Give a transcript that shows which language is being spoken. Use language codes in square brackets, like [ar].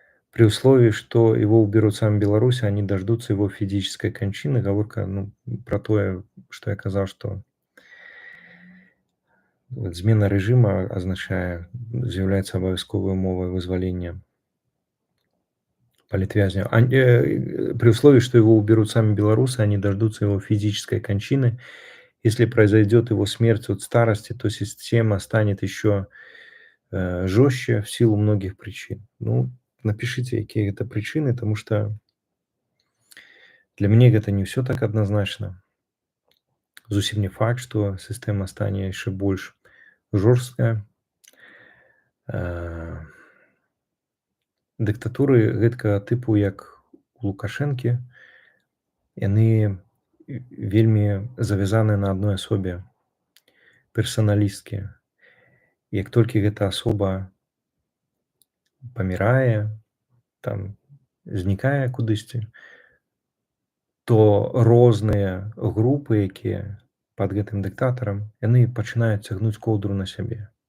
[ru] При условии, что его уберут сами Беларуси, они дождутся его физической кончины. [be] Гаворка, ну, про тое, што я казаў, што вот змена рэжыма азначае з'яўляецца абавязковай умовай вызвалення политвязня. [ru] При условии, что его уберут сами белорусы, они дождутся его физической кончины. Если произойдет его смерть от старости, то система станет еще жестче в силу многих причин. Ну, напишите, какие это причины, потому что для меня это не все так однозначно. [be] Зусім [ru] не факт, что система [be] стане [ru] еще больше жесткая. [be] Дыктатуры гэткага тыпу, як у Лукашэнкі, яны вельмі завязаны на адной асобе, персаналісцкія. Як толькі гэта асоба памірае, там знікае кудысьці, то розныя групы, якія пад гэтым дыктатарам, яны пачынаюць цягнуць коўдру на сябе.